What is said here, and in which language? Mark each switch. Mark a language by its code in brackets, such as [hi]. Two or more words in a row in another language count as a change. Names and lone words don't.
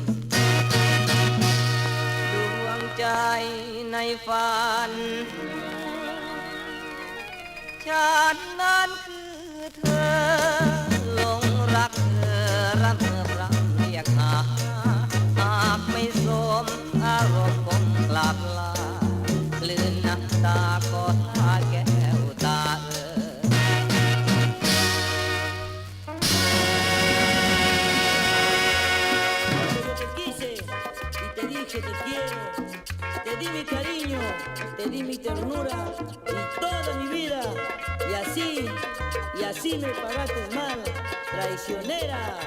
[th] ดวงใจในฝันฉันนั้นคือเธอหลงรักเธอรักเธอพร่ำเรียกหาหากไม่สมอารมณ์คงกลับลาลืนน้ำตาขอทาแก้วตา [es] Te quise y te dije te quiero, te di mi cariño, te di mi ternura y toda mi vida y así me pagaste mal, traicionera.